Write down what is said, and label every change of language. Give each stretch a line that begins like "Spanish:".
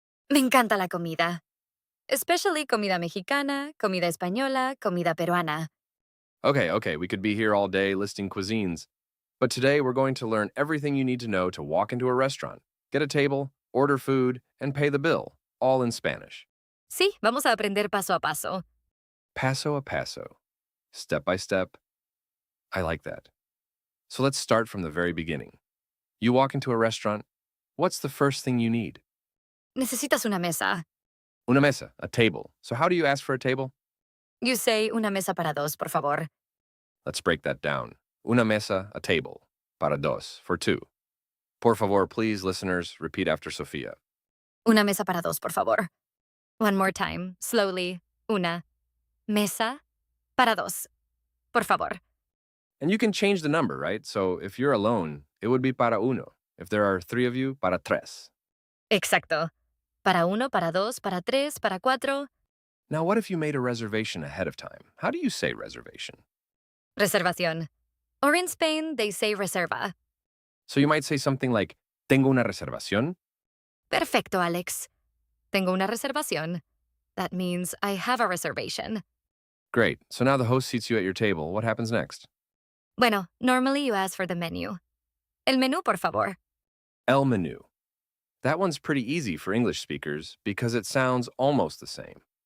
Spanish: Me encanta la comida.
English: Especially
Spanish: comida mexicana, comida española, comida peruana.
English: Okay, we could be here all day listing cuisines. But today we're going to learn everything you need to know to walk into a restaurant, get a table, order food, and pay the bill, all in Spanish.
Spanish: Sí, vamos a aprender paso a paso. Paso a paso,
English: step by step. I like that. So let's start from the very beginning. You walk into a restaurant, what's the first thing you need?
Spanish: Necesitas una mesa. Una mesa,
English: a table. So how do you ask for a table? You say
Spanish: una mesa para dos, por favor.
English: Let's break that down.
Spanish: Una mesa,
English: a table.
Spanish: Para dos,
English: for two.
Spanish: Por favor,
English: please, listeners, repeat after Sofia.
Spanish: Una mesa para dos, por favor.
English: One more time, slowly.
Spanish: Una mesa para dos, por favor.
English: And you can change the number, right? So if you're alone, it would be
Spanish: para uno.
English: If there are three of you,
Spanish: para tres. Exacto. Para uno, para dos, para tres, para cuatro.
English: Now, what if you made a reservation ahead of time? How do you say reservation?
Spanish: Reservación.
English: Or in Spain, they say reserva. So you might say something like,
Spanish: tengo una reservación. Perfecto, Alex. Tengo una reservación.
English: That means I have a reservation. Great. So now the host seats you at your table. What happens next? Bueno, normally you ask for the menu.
Spanish: El menú, por favor. El menu.
English: That one's pretty easy for English speakers because it sounds almost the same.